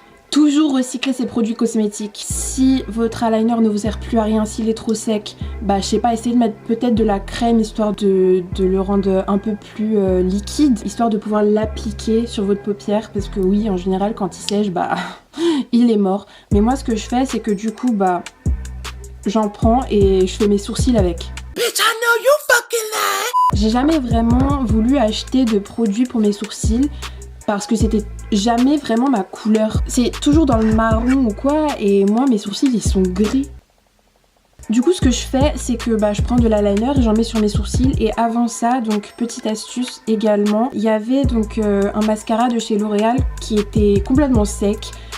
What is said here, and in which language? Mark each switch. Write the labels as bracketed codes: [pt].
[fr] Toujours recycler ses produits cosmétiques. Si votre eyeliner ne vous sert plus à rien, s'il est trop sec, je sais pas, essayez de mettre peut-être de la crème histoire de le rendre un peu plus liquide, histoire de pouvoir l'appliquer sur votre paupière parce que oui en général quand il sèche il est mort. Mais moi ce que je fais c'est que du coup j'en prends et je fais mes sourcils avec. [en] Bitch, I know you fucking lie. [fr] J'ai jamais vraiment voulu acheter de produits pour mes sourcils parce que c'était jamais vraiment ma couleur. C'est toujours dans le marron ou quoi et moi mes sourcils ils sont gris. Du coup ce que je fais c'est que je prends de l'eyeliner et j'en mets sur mes sourcils. Et avant ça, donc petite astuce également, il y avait donc un mascara de chez L'Oréal qui était complètement sec.